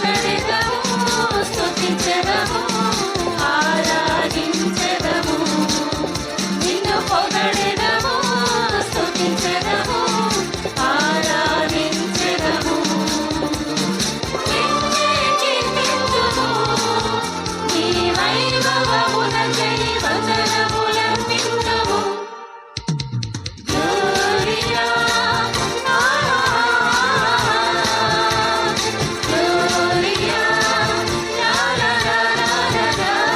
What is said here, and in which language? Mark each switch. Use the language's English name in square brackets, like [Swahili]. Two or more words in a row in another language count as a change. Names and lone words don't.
[Telugu] స్తుతించెదము, ఆరాధించెదము, నిన్ను పొగడెదము, స్తుతించెదము, ఆరాధించెదము. నిన్నే కీర్తింతుము, నీ వైభవమునకై వందనములర్పింతుము. [Latin] Gloria, Gloria, la la la la la la.